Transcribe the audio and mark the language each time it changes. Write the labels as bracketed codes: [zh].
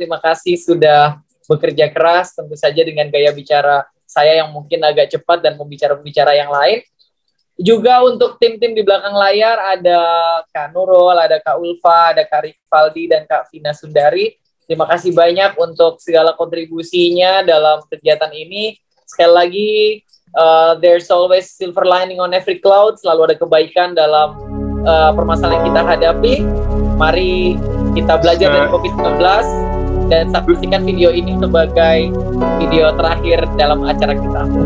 [id] Terima kasih sudah bekerja keras, tentu saja dengan gaya bicara saya yang mungkin agak cepat dan pembicara-pembicara yang lain. Juga untuk tim-tim di belakang layar, ada Kak Nurul, ada Kak Ulfa, ada Kak Rivaldi, dan Kak Vina Sundari. Terima kasih banyak untuk segala kontribusinya dalam kegiatan ini. Sekali lagi, [en] there's always silver lining on every cloud. [id] Selalu ada kebaikan dalam permasalahan yang kita hadapi. Mari kita belajar dari COVID-19 dan saksikan video ini sebagai video terakhir dalam acara kita.